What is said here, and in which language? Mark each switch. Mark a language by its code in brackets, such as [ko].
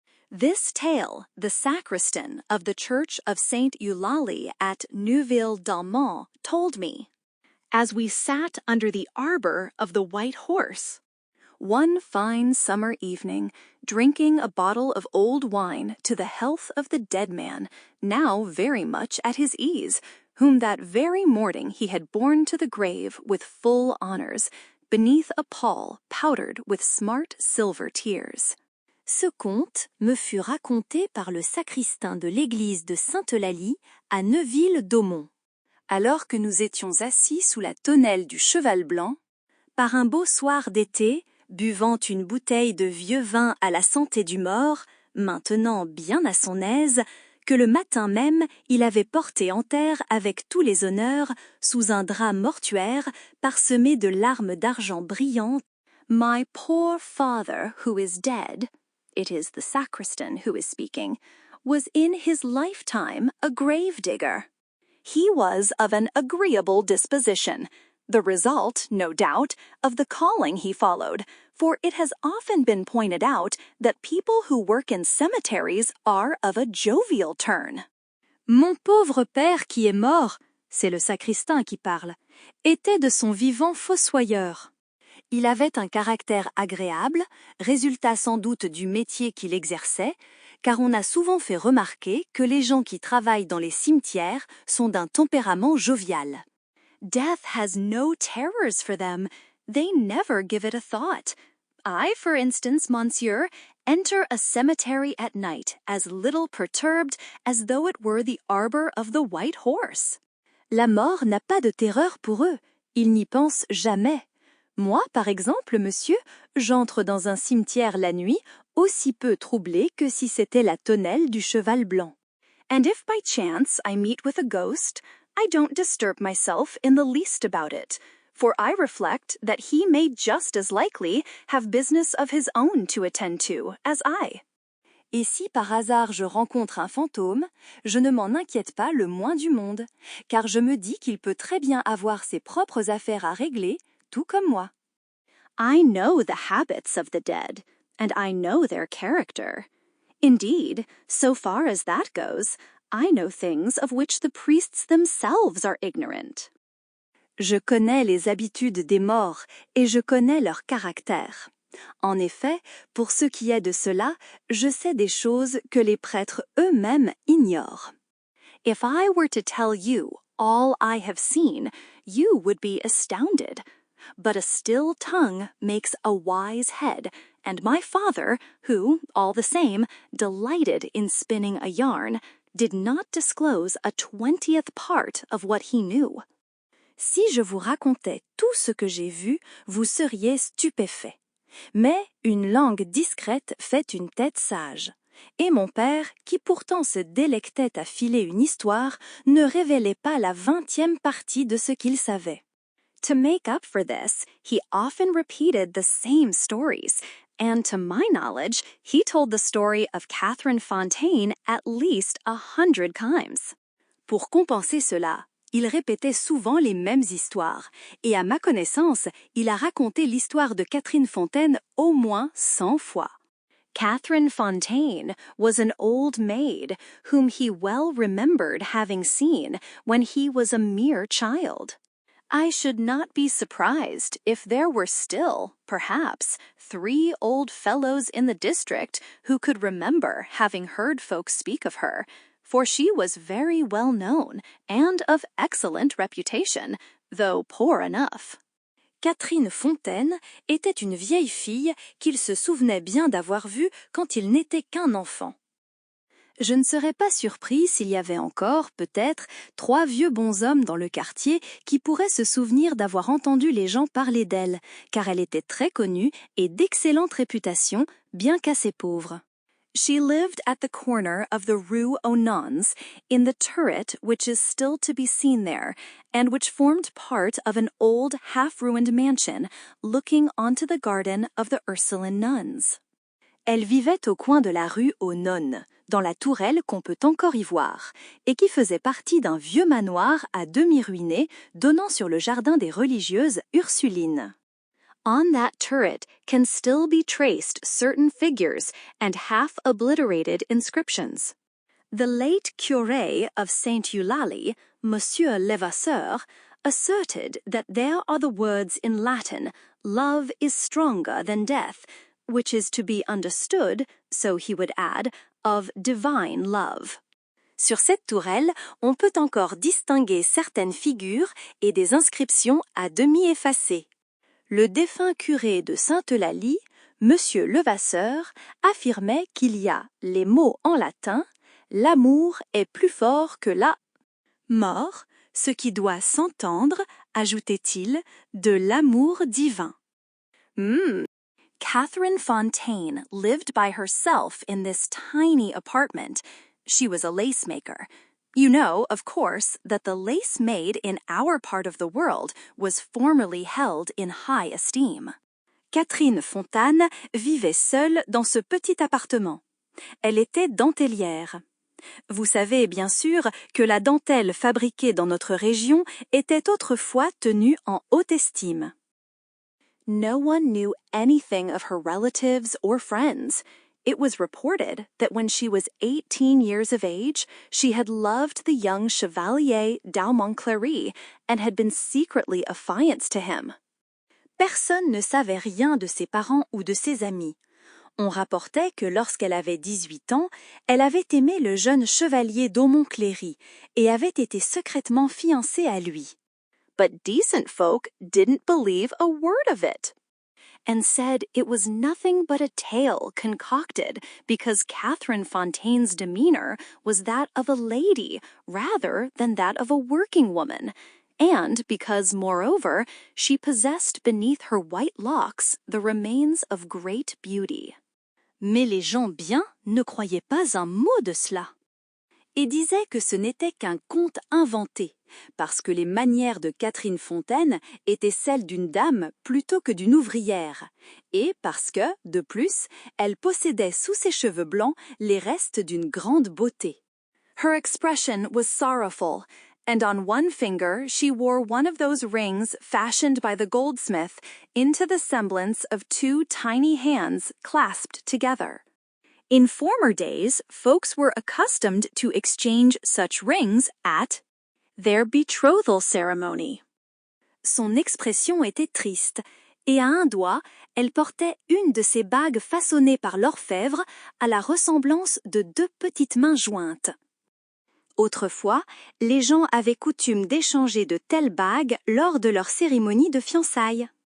[en] This tale, the sacristan of the Church of Saint Eulalie at Neuville-d'Aumont told me, as we sat under the arbor of the White Horse, one fine summer evening, drinking a bottle of old wine to the health of the dead man, now very much at his ease, whom that very morning he had borne to the grave with full honors, beneath a pall powdered with smart silver tears. [fr] Ce conte me fut raconté par le sacristain de l'église de Sainte-Eulalie à Neuville-d'Aumont. Alors que nous étions assis sous la tonnelle du Cheval Blanc, par un beau soir d'été, buvant une bouteille de vieux vin à la santé du mort, maintenant bien à son aise, que le matin même il avait porté en terre avec tous les honneurs, sous un drap mortuaire parsemé de larmes d'argent brillantes, [en] My poor father who is dead, it is the sacristan who is speaking, was in his lifetime a grave-digger. He was of an agreeable disposition, the result, no doubt, of the calling he followed, for it has often been pointed out that people who work in cemeteries are of a jovial turn. [fr] Mon pauvre père qui est mort, c'est le sacristain qui parle, était de son vivant fossoyeur. Il avait un caractère agréable, résultat sans doute du métier qu'il exerçait, car on a souvent fait remarquer que les gens qui travaillent dans les cimetières sont d'un tempérament jovial. [en] Death has no terrors for them. They never give it a thought. I, for instance, monsieur, enter a cemetery at night as little perturbed as though it were the arbor of the White Horse. [fr] La mort n'a pas de terreur pour eux. Ils n'y pensent jamais. Moi, par exemple, monsieur, j'entre dans un cimetière la nuit, aussi peu troublé que si c'était la tonnelle du Cheval Blanc. [en] And if by chance I meet with a ghost, I don't disturb myself in the least about it, for I reflect that he may just as likely have business of his own to attend to as I. [fr] Et si par hasard je rencontre un fantôme, je ne m'en inquiète pas le moins du monde, car je me dis qu'il peut très bien avoir ses propres affaires à régler, tout comme moi. [en] I know the habits of the dead, and I know their character. Indeed, so far as that goes, I know things of which the priests themselves are ignorant. [fr] Je connais les habitudes des morts et je connais leur caractère. En effet, pour ce qui est de cela, je sais des choses que les prêtres eux-mêmes ignorent. [en] If I were to tell you all I have seen, you would be astounded. But a still tongue makes a wise head, and my father, who, all the same, delighted in spinning a yarn, did not disclose a 20th part of what he knew. [fr] Si je vous racontais tout ce que j'ai vu, vous seriez stupéfait. Mais une langue discrète fait une tête sage. Et mon père, qui pourtant se délectait à filer une histoire, ne révélait pas la 20e partie de ce qu'il savait. [en] To make up for this, he often repeated the same stories, and to my knowledge, he told the story of Catherine Fontaine at least 100 times. [fr] Pour compenser cela, il répétait souvent les mêmes histoires, et à ma connaissance, il a raconté l'histoire de Catherine Fontaine au moins 100 fois. [en] Catherine Fontaine was an old maid whom he well remembered having seen when he was a mere child. I should not be surprised if there were still, perhaps, 3 old fellows in the district who could remember having heard folks speak of her, for she was very well known and of excellent reputation, though poor enough. [fr] Catherine Fontaine était une vieille fille qu'il se souvenait bien d'avoir vue quand il n'était qu'un enfant. Je ne serais pas surpris s'il y avait encore, peut-être, 3 vieux bonshommes dans le quartier qui pourraient se souvenir d'avoir entendu les gens parler d'elle, car elle était très connue et d'excellente réputation, bien qu'assez pauvre. [en] She lived at the corner of the Rue aux Nuns, in the turret which is still to be seen there, and which formed part of an old half-ruined mansion looking onto the garden of the Ursuline nuns. [fr] Elle vivait au coin de la rue aux Nonnes, dans la tourelle qu'on peut encore y voir, et qui faisait partie d'un vieux manoir à demi ruiné donnant sur le jardin des religieuses Ursulines. [en] On that turret can still be traced certain figures and half-obliterated inscriptions. The late curé of Saint-Eulalie, Monsieur Levasseur, asserted that there are the words in Latin, "Love is stronger than death," which is to be understood, so he would add, of divine love. [fr] Sur cette tourelle, on peut encore distinguer certaines figures et des inscriptions à demi effacées. Le défunt curé de Sainte-Eulalie, Monsieur Levasseur, affirmait qu'il y a les mots en latin « l'amour est plus fort que la mort », ce qui doit s'entendre, ajoutait-il, de l'amour divin. [en] Catherine Fontaine lived by herself in this tiny apartment. She was a lace maker. You know, of course, that the lace made in our part of the world was formerly held in high esteem. [fr] Catherine Fontaine vivait seule dans ce petit appartement. Elle était dentelière. Vous savez bien sûr que la dentelle fabriquée dans notre région était autrefois tenue en haute estime. [en] No one knew anything of her relatives or friends. It was reported that when she was 18 years of age, she had loved the young Chevalier d'Aumont-Cléry and had been secretly affianced to him. [fr] Personne ne savait rien de ses parents ou de ses amis. On rapportait que lorsqu'elle avait 18 ans, elle avait aimé le jeune chevalier d'Aumont-Cléry et avait été secrètement fiancée à lui. [en] But decent folk didn't believe a word of it, and said it was nothing but a tale concocted because Catherine Fontaine's demeanor was that of a lady rather than that of a working woman, and because, moreover, she possessed beneath her white locks the remains of great beauty. [fr] Mais les gens bien ne croyaient pas un mot de cela, et disaient que ce n'était qu'un conte inventé, parce que les manières de Catherine Fontaine étaient celles d'une dame plutôt que d'une ouvrière, et parce que, de plus, elle possédait sous ses cheveux blancs les restes d'une grande beauté. [en] Her expression was sorrowful, and on one finger she wore one of those rings fashioned by the goldsmith into the semblance of two tiny hands clasped together. In former days, folks were accustomed to exchange such rings at their betrothal ceremony. [fr] Son expression était triste, et à un doigt, elle portait une de ces bagues façonnées par l'orfèvre à la ressemblance de deux petites mains jointes. Autrefois, les gens avaient coutume d'échanger de telles bagues lors de leur cérémonie de fiançailles.